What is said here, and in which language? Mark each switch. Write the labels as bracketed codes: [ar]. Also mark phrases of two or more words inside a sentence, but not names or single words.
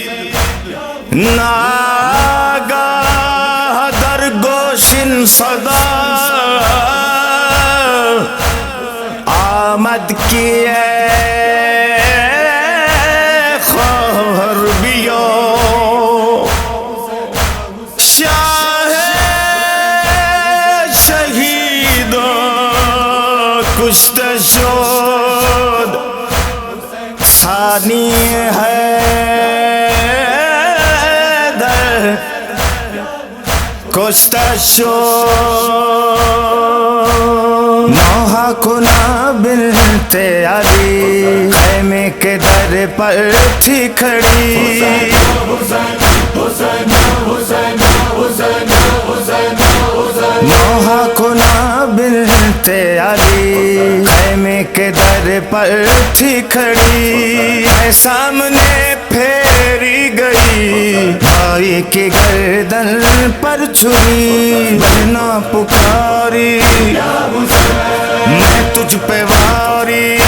[fa] ناگاه در گوشین صدا آمد که کشته شد ثانی [ur] حیدر [fa] کشته شد [ur] نوحہ کنا بنت علی خیمے کے در پر تھی کھڑی نوحہ کنا بنت علی خیمے کے در پر تھی کھڑی ہے سامنے پھیری گئی بھائی کی گردن پر چھری بہنا پکاری میں تجھ پہ واری